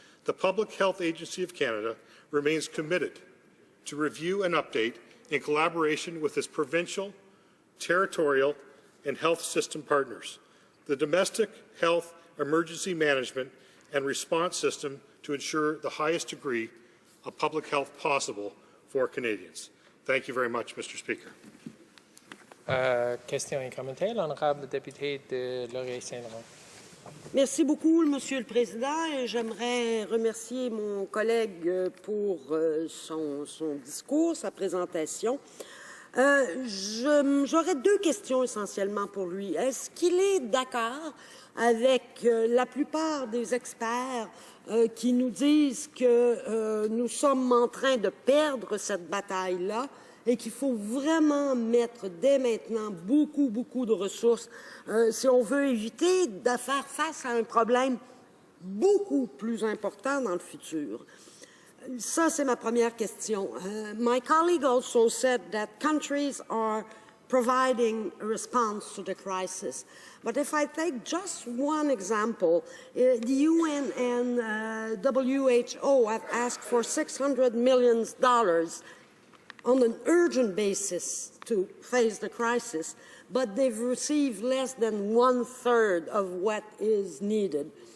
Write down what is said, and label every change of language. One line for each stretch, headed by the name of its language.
English: The Public Health Agency of Canada remains committed to review and update in collaboration with its provincial, territorial, and health system partners, the domestic health emergency management and response system to ensure the highest degree of public health possible for Canadians. Thank you very much, Mr. Speaker.
French: Question et commentaire, l'honorable député de Laurier-Saint-Laurent. Merci beaucoup, Monsieur le Président. Et j'aimerais remercier mon collègue pour son discours, sa présentation. J'aurais deux questions essentiellement pour lui. Est-ce qu'il est d'accord avec la plupart des experts qui nous disent que nous sommes en train de perdre cette bataille-là et qu'il faut vraiment mettre dès maintenant beaucoup de ressources si on veut éviter de faire face à un problème beaucoup plus important dans le futur? Ça, c'est ma première question.
English: My colleague also said that countries are providing a response to the crisis. But if I take just one example, the UN and WHO have asked for $600 million on an urgent basis to face the crisis, but they've received less than 1/3 of what is needed.